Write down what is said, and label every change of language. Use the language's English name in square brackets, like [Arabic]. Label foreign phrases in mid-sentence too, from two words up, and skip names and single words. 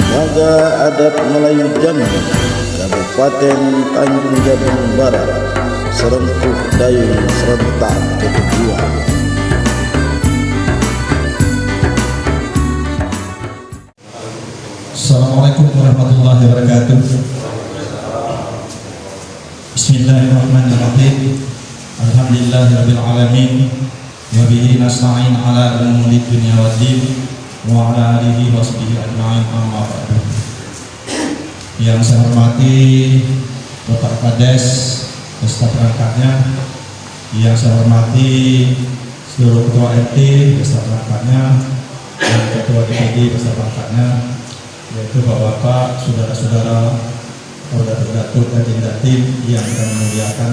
[Indonesian] Marga Adat Melayu Jambi, Kabupaten Tanjung Jabung Barat, Serengkuh Dayung serentak ketujuan. [Arabic] السلام عليكم ورحمة الله وبركاته. بسم الله الرحمن الرحيم. الحمد لله رب العالمين. وبه نستعين على أمور الدنيا والدين وعلى آله وصحبه أجمعين، أما بعد. [Indonesian] Yang saya hormati Bapak Kades beserta perangkatnya, yang saya hormati seluruh ketua RT beserta perangkatnya, dan ketua DPD beserta perangkatnya, yaitu bapak-bapak, saudara-saudara, saudara-saudara dan datin yang kami muliakan.